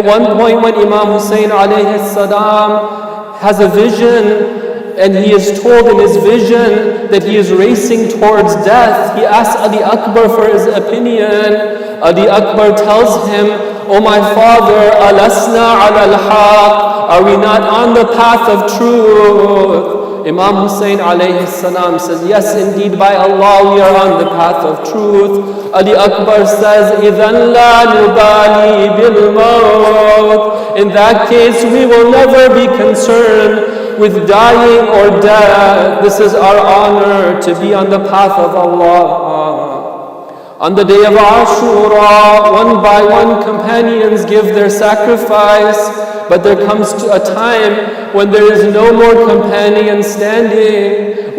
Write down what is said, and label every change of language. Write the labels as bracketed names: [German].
[English] At one point when Imam Hussein alayhi salam has a vision, and he is told in his vision that he is racing towards death, he asks Ali Akbar for his opinion. Ali Akbar tells him, "O my father, [Arabic] alasna ala al-haq, [English] are we not on the path of truth?" Imam Hussein alayhi salam says, "Yes, indeed, by Allah, we are on the path of truth." Ali Akbar says, [Arabic] إِذَنْ لَا نُبَالِي بِالْمَوْتِ. [English] In that case, we will never be concerned with dying or death. This is our honor to be on the path of Allah. On the day of Ashura, one by one companions give their sacrifice, but there comes to a time when there is no more companion standing.